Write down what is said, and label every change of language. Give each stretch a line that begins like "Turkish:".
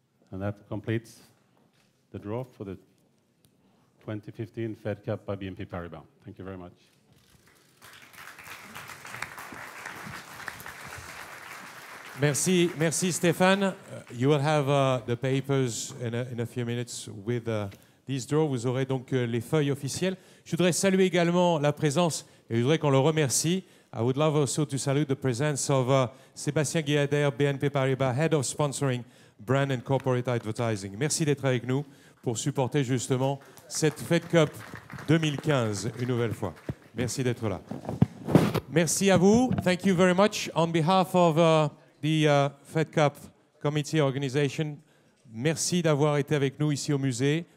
English: And that completes the draw for the 2015 Fed Cup by BNP Paribas. Thank you very much.
French: Merci, merci Stéphane.
English: You will have the papers in a few minutes with this draw.
French: Vous aurez donc les feuilles officielles. Je voudrais saluer également la présence, et je voudrais qu'on le remercie.
English: I would love also to salute the presence of Sébastien Guyader, BNP Paribas, Head of Sponsoring, Brand and Corporate Advertising.
French: Merci d'être avec nous pour supporter justement cette Fed Cup 2015 une nouvelle fois. Merci d'être là. Merci à vous.
English: Thank you very much. On behalf of the Fed Cup Committee Organization,
French: merci d'avoir été avec nous ici au musée.